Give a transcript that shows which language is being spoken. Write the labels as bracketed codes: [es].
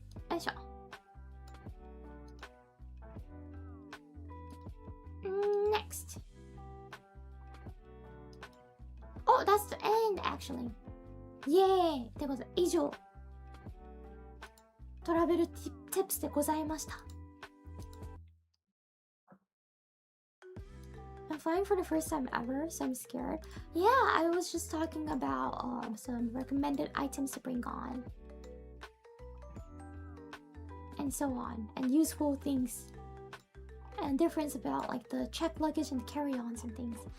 [ja] よいしょ。 [en] Next. Oh, that's the end, actually. [ja] Yay! ってことで、以上。トラベルtipsでございました。 [en] I'm flying for the first time ever, so I'm scared. Yeah, I was just talking about some recommended items to bring on. And so on. And useful things. And difference about like the checked luggage and carry-ons and things.